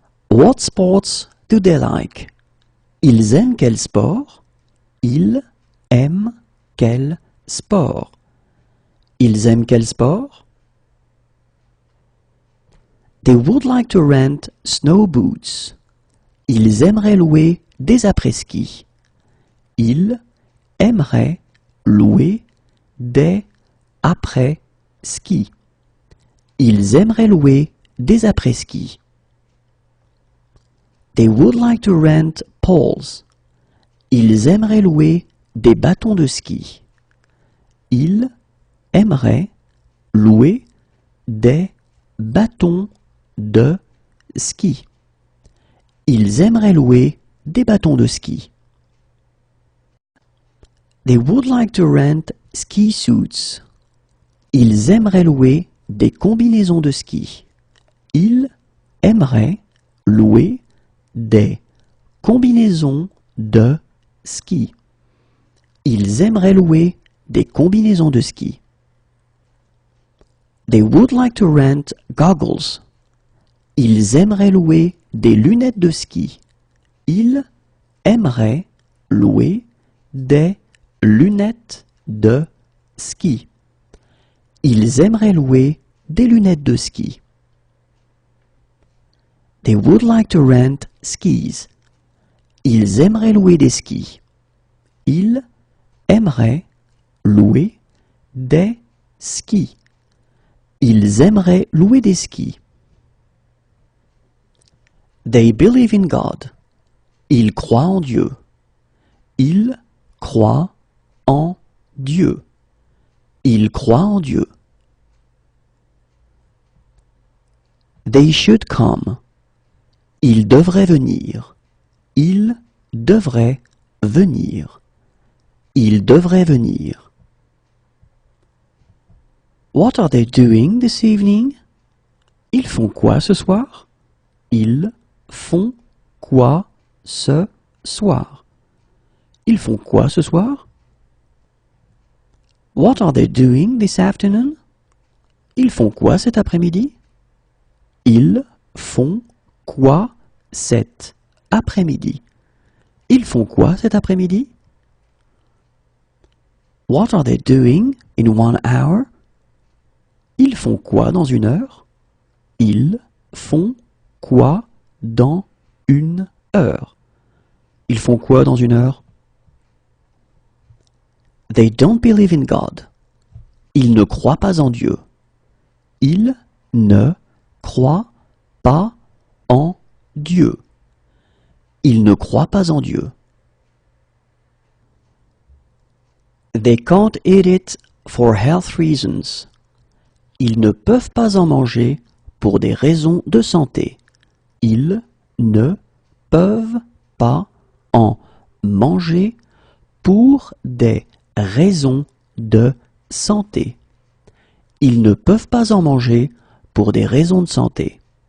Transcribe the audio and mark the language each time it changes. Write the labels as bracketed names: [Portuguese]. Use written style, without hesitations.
[English] What sports do they like? [French] Ils aiment quel sport? Ils aiment quel sport. Ils aiment quel sport? [English] They would like to rent snow boots. [French] Ils aimeraient louer des après-ski. Ils aimeraient louer des après-ski. Ils aimeraient louer des après-ski. [English] They would like to rent poles. [French] Ils aimeraient louer des bâtons de ski. Ils aimeraient louer des bâtons de ski. Ils aimeraient louer des bâtons de ski. [English] They would like to rent ski suits. [French] Ils aimeraient louer des combinaisons de ski. Ils aimeraient louer des combinaisons de ski. Ils aimeraient louer des combinaisons de ski. [English] They would like to rent goggles. [French] Ils aimeraient louer des lunettes de ski. Ils aimeraient louer des lunettes de ski. Ils aimeraient louer des lunettes de ski. [English] They would like to rent skis. [French] Ils aimeraient louer des skis. Ils aimeraient louer des skis. Ils aimeraient louer des skis. [English] They believe in God. [French] Ils croient en Dieu. Ils croient en Dieu. Ils croient en Dieu. [English] They should come. [French] Ils devraient venir. Ils devraient venir. Ils devraient venir. [English] What are they doing this evening? [French] Ils font quoi ce soir? Ils font quoi ce soir? Ils font quoi ce soir? [English] What are they doing this afternoon? [French] Ils font quoi cet après-midi? Ils font quoi cet après-midi? Ils font quoi cet après-midi? [English] What are they doing in 1 hour? [French] Ils font quoi dans 1 heure? Ils font quoi dans 1 heure? Ils font quoi dans 1 heure? [English] They don't believe in God. [French] Ils ne croient pas en Dieu. Ils ne croient pas en Dieu. Ils ne croient pas en Dieu. [English] They can't eat it for health reasons. [French] Ils ne peuvent pas en manger pour des raisons de santé. Ils ne peuvent pas en manger pour des raisons de santé. Ils ne peuvent pas en manger pour des raisons de santé.